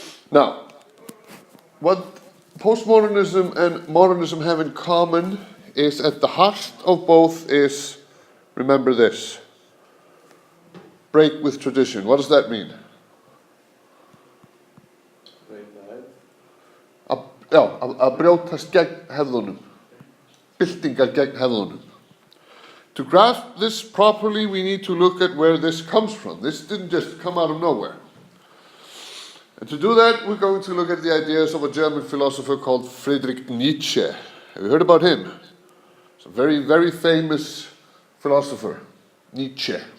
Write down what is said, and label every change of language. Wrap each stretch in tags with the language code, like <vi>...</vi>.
<en>Now, what postmodernism and modernism have in common is at the heart of both is, remember this, break with tradition. What does that mean?</en> <is>Að brjótast gegn hefðunum. Byltingar gegn hefðunum.</is> <en>To grasp this properly, we need to look at where this comes from. This didn't just come out of nowhere. And to do that, we're going to look at the ideas of a German philosopher called Friedrich Nietzsche. Have you heard about him? He's a very, very famous philosopher, Nietzsche.</en>